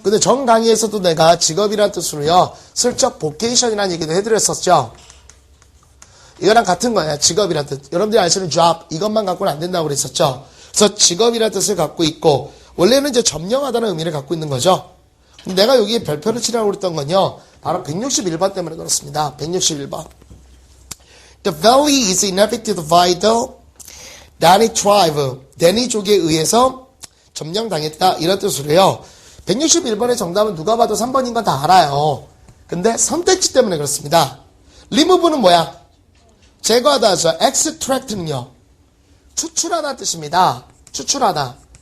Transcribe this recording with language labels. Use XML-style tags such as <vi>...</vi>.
<ko>근데 전 강의에서도 내가 직업이라는 뜻으로요, 슬쩍 vocation이라는 얘기도 해드렸었죠. 이거랑 같은 거예요. 직업이라는 뜻. 여러분들이 아시는 job, 이것만 갖고는 안 된다고 그랬었죠. 그래서 직업이라는 뜻을 갖고 있고, 원래는 이제 점령하다는 의미를 갖고 있는 거죠. 근데 내가 여기에 별표를 치라고 그랬던 건요, 바로 161번 때문에 그렇습니다. 161번.</ko> <en>The valley is inhabited by the Dani tribe.</en> <ko>데니족에 의해서 점령당했다. 이런 뜻으로요. 161번의 정답은 누가 봐도 3번인 건 다 알아요. 근데 선택지 때문에 그렇습니다. remove는 뭐야? 제거하다 하죠. extract는요. 추출하다 뜻입니다. 추출하다.</ko>